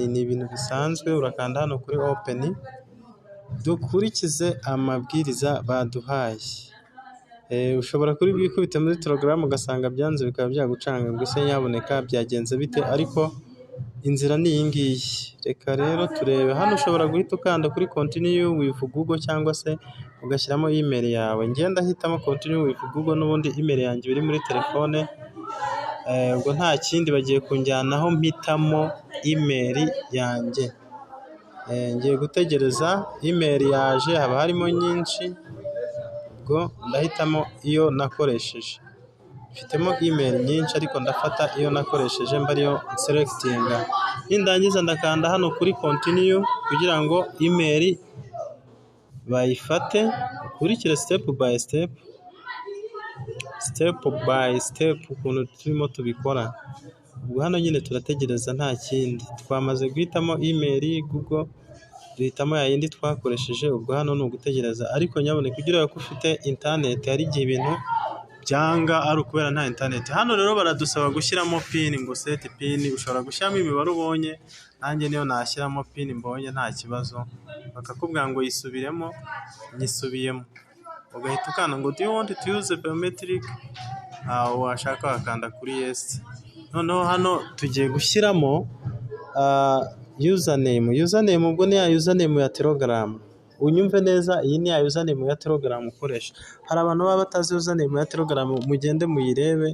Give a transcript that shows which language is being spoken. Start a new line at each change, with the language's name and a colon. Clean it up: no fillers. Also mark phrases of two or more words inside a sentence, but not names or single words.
Kinyarwanda: Ni ibintu bisanzwe, urakanda hano kuri open, dukurikize amabwiriza baduhaye. Ushobora kuri bwikubite muri Telegram ugasanga byanze bikaba byagucanga ngo ese nyaboneka byagenze bite, ariko inzira ni iyi ngiyi. Reka rero turebe hano, ushobora guhita ukanda kuri
English: continue with Google
Kinyarwanda: cyangwa se ugashyiramo email yawe. Ngenda hitamo
English: continue with Google,
Kinyarwanda: n'ubundi email yanjye iri muri telefone. Ubwo nta kindi bagiye kunjyanaho, mpitamo email yanjye. Ngiye gutegereza email yaje, haba harimo nyinshi, ubwo ndahitamo iyo nakoresheje. mfitemo email nyinshi ariko ndafata iyo nakoresheje mba ariyo selectinga, nindangiza ndakanda hano kuri continue kugira ngo email bayifate, ukurikire
English: step by step
Kinyarwanda: ukuntu turimo tubikora. Ubwo hano nyine turategereza nta kindi, twamaze guhitamo email Google, duhitamo ya yindi twakoresheje, ubwo hano ni ugutegereza. Ariko nyabone kugira ngo ufite internet hari igihe ibintu byanga ari ukubera nta internet. Hano rero baradusaba gushyiramo pin, ngo
English: set pin,
Kinyarwanda: ushobora gushyiramo imibare ubonye, nanjye niyo nashyiramo pin mbonye nta kibazo, bakakubwira ngo yisubiremo, nyisubiyemo, ugahita ukanda ngo
English: do you want to use biometric,
Kinyarwanda: washaka wakanda kuri yes. Noneho hano tugiye gushyiramo username ubwo ni ya username ya Telegram. Unyumve neza, iyi ni ya username ya Telegram ukoresha. Hari abantu baba batazi username ya Telegram, mugende muyirebe.